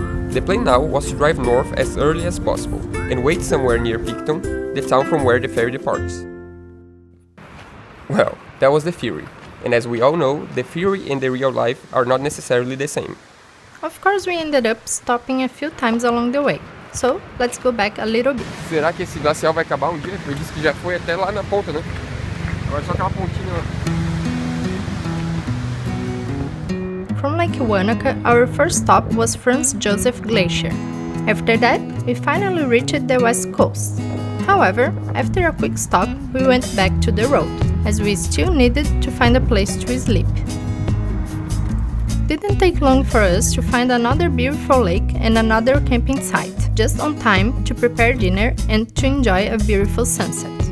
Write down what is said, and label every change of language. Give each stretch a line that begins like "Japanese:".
English: The plan now was to drive north as early as possible and wait somewhere near Picton, the town from where the ferry departs. Well, that was the theory, and as we all know, the theory and the real life are not necessarily the same. Of course, we ended up stopping a few times along the way, so let's go back a little bit.
Portuguese: Será que esse glacial vai acabar um dia? Eu disse que já foi até lá na ponta, né? Agora só aquela pontinha lá.
English: From Lake Wanaka, our first stop was Franz Josef Glacier. After that, we finally reached the west coast. However, after a quick stop, we went back to the road, as we still needed to find a place to sleep. Didn't take long for us to find another beautiful lake and another camping site, just on time to prepare dinner and to enjoy a beautiful sunset.